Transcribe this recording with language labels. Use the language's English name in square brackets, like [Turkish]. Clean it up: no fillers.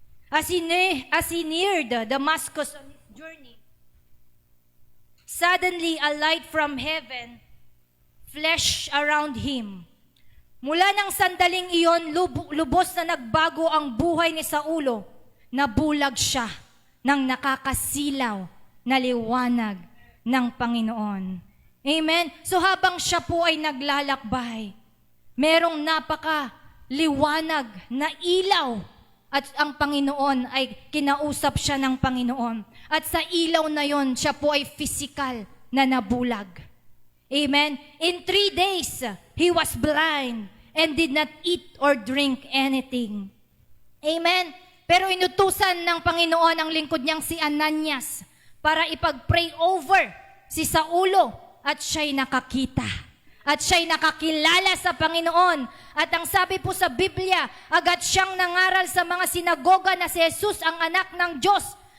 [English] As he neared Damascus on his journey, suddenly a light from heaven flashed around him. [Filipino] Mula ng sandaling iyon, lubos na nagbago ang buhay ni Saulo. Nabulag siya ng nakakasilaw na liwanag ng Panginoon. Amen? So habang siya po ay naglalakbay, merong napaka-liwanag na ilaw at ang Panginoon ay kinausap siya ng Panginoon. At sa ilaw na yon, siya po ay physical na nabulag. Amen? [English] In 3 days, he was blind and did not eat or drink anything. Amen? [Filipino] Pero inutusan ng Panginoon ang lingkod niyang si Ananias para ipag-pray over si Saulo at siya'y nakakita. At siya'y nakakilala sa Panginoon. At ang sabi po sa Biblia, agad siyang nangaral sa mga sinagoga na si Jesus ang anak ng Diyos.